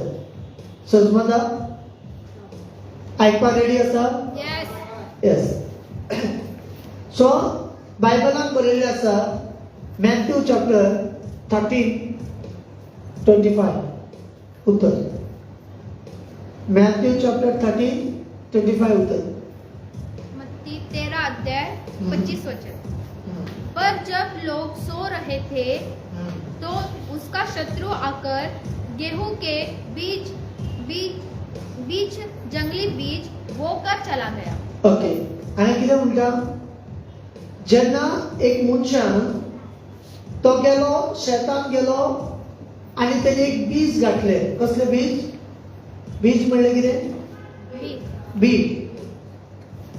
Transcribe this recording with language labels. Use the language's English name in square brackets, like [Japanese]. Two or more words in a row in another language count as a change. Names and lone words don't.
[Konkani] समजता? आयकपाक रेडी आसा? [English] येस. [Konkani] सो बायबलान बरयल्लें आसा मॅथ्यू चॅप्टर 13:25 उत्तर. मॅथ्यू चॅप्टर 13:25 उत्तर. [Hindi] मत्ती 13 अध्याय 25 वचन. पर जब लोग सो रहे थे तो उसका शत्रु आकर गेहूं के बीच जंगली बीज बोकर चला गया. [English] ओके. [Konkani] आणि कितें म्हणटा जेन्ना एक मनशान तो गेलो शेतान गेलो आनी तेणे एक बीज घातलें. कसलें बीज? बीज म्हणलें कितें? बीज.